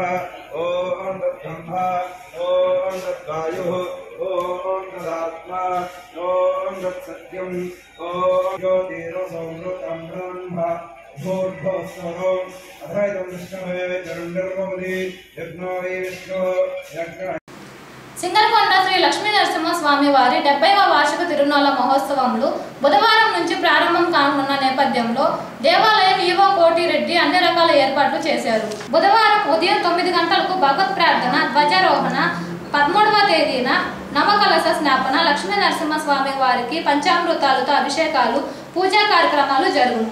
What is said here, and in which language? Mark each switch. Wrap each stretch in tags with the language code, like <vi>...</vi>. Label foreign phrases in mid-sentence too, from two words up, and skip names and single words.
<sa>ओम तद्ब्रह्म ओम तद्वायुः ओम तदात्मा ओम तत्सत्यम् ओम ज्योतिरसंवृतं ब्रह्म भूर्भुवस्सुः अथैतं विष्णवे चण्डर्भवति यज्ञो वै विष्णो यज्ञ</sa> <te>సింగరకొండ శ్రీ లక్ష్మీ నరసింహ స్వామి వారి 70వ వార్షిక తిరునాళ్ల మహోత్సవంలో బుధవారం నుంచి ప్రారంభం కానున్న నేపథ్యంలో దేవాలయం ఈవో కోటిరెడ్డి అన్ని రకాల ఏర్పాట్లు చేశారు. బుధవారం ఉదయం 9 గంటలకు భగవత్ ప్రార్థన, ధ్వజారోహణ, 13వ తేదీన నవకలశ స్నాపన, లక్ష్మీ నరసింహ స్వామి వారికి పంచామృతాలతో అభిషేకాలు, పూజా కార్యక్రమాలు జరుగును.</te>